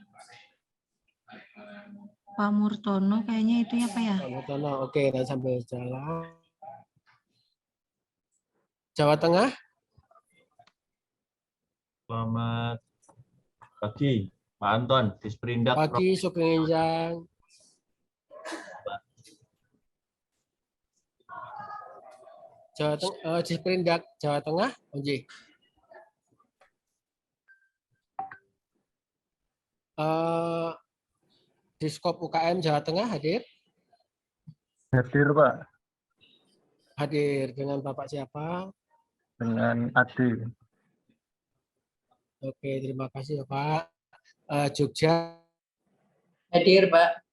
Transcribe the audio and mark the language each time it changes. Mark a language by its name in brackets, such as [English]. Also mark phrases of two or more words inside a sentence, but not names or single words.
[Indonesian] Pak Murtono kayaknya itu ya, Pak ya. Pak Murtono. Oke, dan sambil jalan. Jawa Tengah. Selamat pagi, Pak Anton, Disperindak. Pagi, [Javanese] Sugeng Enjang. [Indonesian] Jawa Tengah, Disperindak Jawa Tengah, Onji. Diskop UKM Jawa Tengah hadir? Hadir, Pak. Hadir dengan Bapak siapa? Dengan Adi. Oke, terima kasih Pak. Jogja Hadir, Pak.